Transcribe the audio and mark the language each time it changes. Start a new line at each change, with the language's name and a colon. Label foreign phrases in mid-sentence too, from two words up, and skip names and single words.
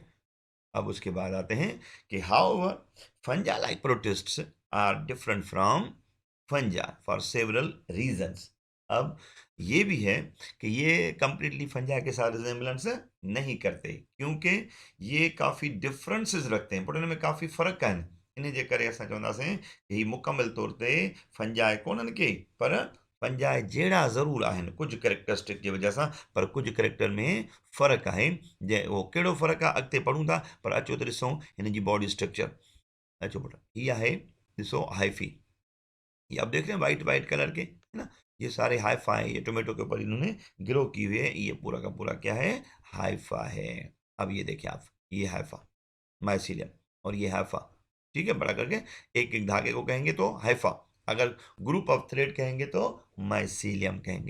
Hindi: अब उसके बाद आते हैं कि
English: how fungi like protists are different from fungi for several reasons.
Hindi: अब ये भी है कि ये कंप्लीटली फंजाई के साथ रिजेंबलेंस नहीं करते, क्योंकि ये काफ़ी डिफरेंसेस रखते हैं, पुराने में काफ़ी फ़र्क है इन्हें
Sindhi: जेकर असां चवंदासीं ही मुकम्मल तौर ते फंजाई कोन्हनि के, पर फंजाई जहिड़ा ज़रूर आहिनि कुझु कैरेक्टरिस्टिक जी वजह सां, पर कुझु कैरेक्टर में फ़र्क़ु आहे। जे उहो कहिड़ो फ़र्क़ु आहे अॻिते पढ़ूं था, पर अचो त ॾिसूं हिन जी बॉडी स्ट्रक्चर। अचो पुट, हीअ आहे, ॾिसो हाइफ़ी,
Hindi: ये आप देख रहे हैं वाइट वाइट कलर के, है ना। ये सारे हाइफा है, ये टोमेटो के ऊपर इन्होंने ग्रो की हुई है, ये पूरा का पूरा क्या है, हाइफा है। अब ये देखिए आप, ये हाइफा माइसीलियम, और ये हाइफा। ठीक है, बड़ा करके एक एक धागे को कहेंगे तो हाइफा, अगर
English: group of thread
Hindi: कहेंगे तो माइसीलियम कहेंगे।